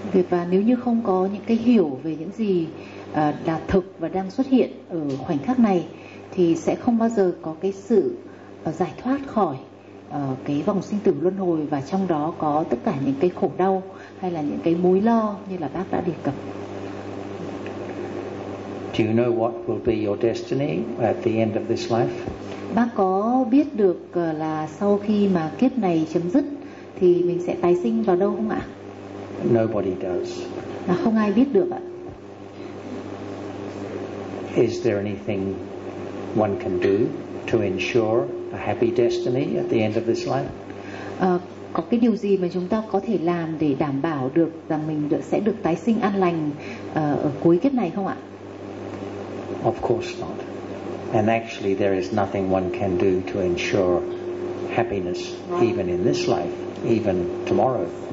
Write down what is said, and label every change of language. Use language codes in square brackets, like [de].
[vi] Và nếu như không có những cái hiểu về những gì là thực và đang xuất hiện ở khoảnh khắc này, thì sẽ không bao giờ có cái sự giải thoát khỏi cái vòng sinh tử luân hồi, và trong đó có tất cả những cái khổ đau hay là những cái mối lo như là bác đã đề cập. [en] Do you know what will be your destiny at the end of this life? [vi] Bác có biết được là sau khi mà kiếp này chấm dứt thì mình sẽ tái sinh vào đâu không ạ? [en] Nobody does. [vi] Là không ai biết được ạ. [en] Is there anything one can do to ensure a happy destiny at the end of this life? [vi] Có cái điều gì mà chúng ta có thể làm để đảm bảo được rằng mình sẽ được tái sinh an lành ở cuối kiếp này không ạ? [en] Of course not. And actually there is nothing one can do to ensure happiness even in this life, even tomorrow.